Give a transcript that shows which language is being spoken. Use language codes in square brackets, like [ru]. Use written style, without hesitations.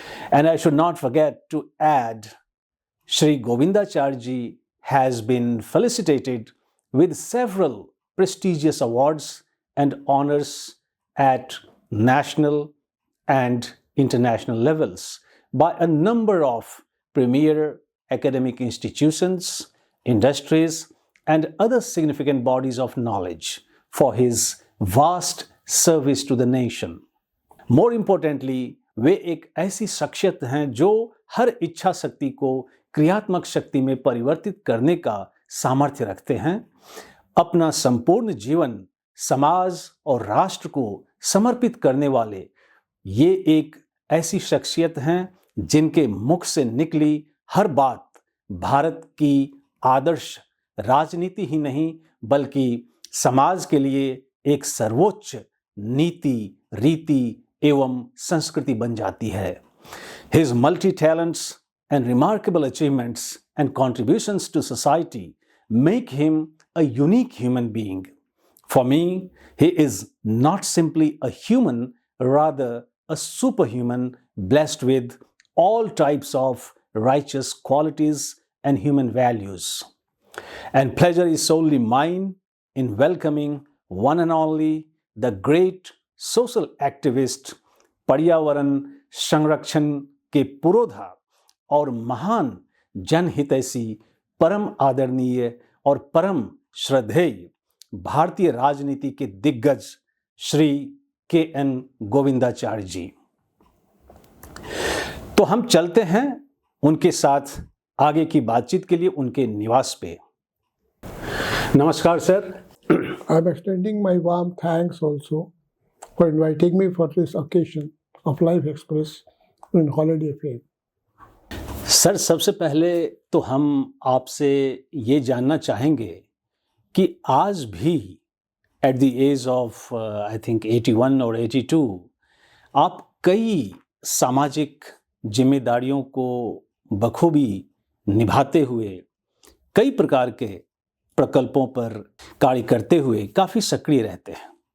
[en] And I should not forget to add, Shri Govindacharya ji has been felicitated with several prestigious awards and honors at national and international levels by a number of premier academic institutions, industries, and other significant bodies of knowledge for his vast service to the nation. More importantly, [hi] वे एक ऐसी शख्सियत हैं जो हर इच्छा शक्ति को क्रियात्मक शक्ति में परिवर्तित करने का सामर्थ्य रखते हैं। अपना संपूर्ण जीवन समाज और राष्ट्र को समर्पित करने वाले ये एक ऐसी शख्सियत हैं जिनके मुख से निकली हर बात भारत की आदर्श राजनीति ही नहीं बल्कि समाज के लिए एक सर्वोच्च नीति, रीति एवं संस्कृति बन जाती है। [en] His multi-talents and remarkable achievements and contributions to society make him a unique human being. For me, he is not simply a human, rather a superhuman blessed with all types of righteous qualities and human values. And pleasure is solely mine in welcoming one and only the great social activist, [hi] पर्यावरण संरक्षण के पुरोधा और महान जनहितैषी, परम आदरणीय और परम श्रद्धेय भारतीय राजनीति के दिग्गज श्री के.एन. गोविंदाचार्य जी। तो हम चलते हैं उनके साथ आगे की बातचीत के लिए उनके निवास पे। नमस्कार sir. [en] I am extending my warm thanks also for inviting me for this occasion of Life Express in Holiday Fame. [hi] Sir, सबसे पहले तो हम आपसे ये जानना चाहेंगे कि आज भी [en] at the age of I think [hi] 81 और 82 आप कई सामाजिक जिम्मेदारियों को बखूबी निभाते हुए कई प्रकार के प्रकल्पों पर कार्य करते हुए काफ़ी सक्रिय रहते हैं।